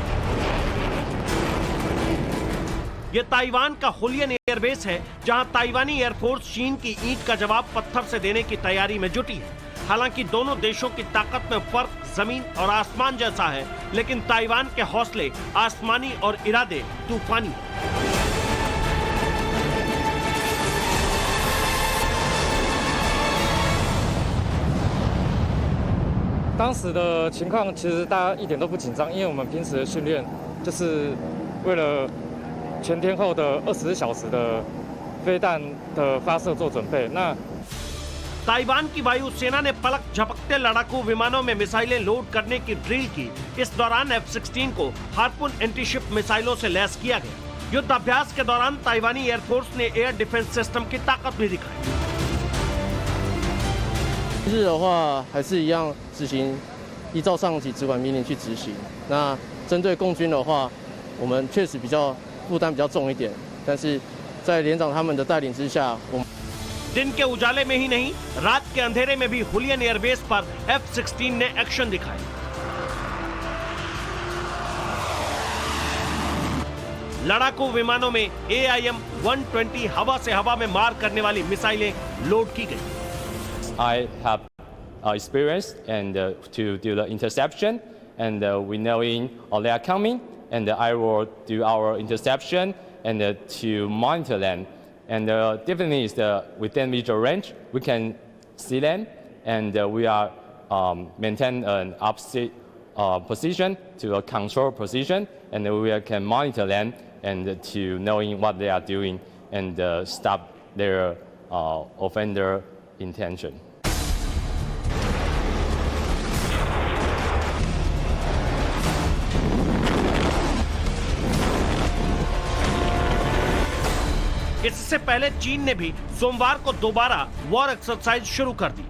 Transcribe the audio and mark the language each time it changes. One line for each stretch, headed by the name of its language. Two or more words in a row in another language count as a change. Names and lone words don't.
Hindi: ये ताइवान का हुलियन एयरबेस है, जहां ताइवानी एयरफोर्स चीन की ईंट का जवाब पत्थर से देने की तैयारी में जुटी है। हालांकि दोनों देशों की ताकत में फर्क जमीन और आसमान जैसा है, लेकिन ताइवान के हौसले आसमानी और इरादे तूफानी।
Chinese: 当时的情况其实大家一点都不紧张，因为我们平时的训练就是为了全天候的24小时的飞弹的发射做准备。那
Hindi: ताइवान की वायुसेना ने पलक झपकते लड़ाकू विमानों में मिसाइलें लोड करने की ड्रिल की। इस दौरान F-16 को हार्पून
English: antiship missiles
Hindi: से लैस किया गया। युद्धाभ्यास के दौरान ताइवानी एयरफोर्स ने
English: air defense system
Hindi: की ताकत भी दिखाई।
Chinese: 日的话还是一样执行依照上级指管命令去执行。那针对共军的话，我们确实负担比较重一点，但是在连长他们的带领之下，我们
Hindi: दिन के उजाले में ही नहीं, रात के अंधेरे में भी हुलियन एयरबेस पर F-16 ने एक्शन दिखाया। लड़ाकू विमानों में AIM-120 हवा से हवा में मार करने वाली मिसाइलें लोड की गई।
English: I have experience and to do the interception, and we knowing they are coming, and I will do our interception and to monitor them. And definitely is within visual range, we can see them, and we are maintain an opposite position to a control position, and we can monitor them and to knowing what they are doing and stop their offender intention.
Hindi: इससे पहले चीन ने भी सोमवार को दोबारा
English: war exercise
Hindi: शुरू कर दी।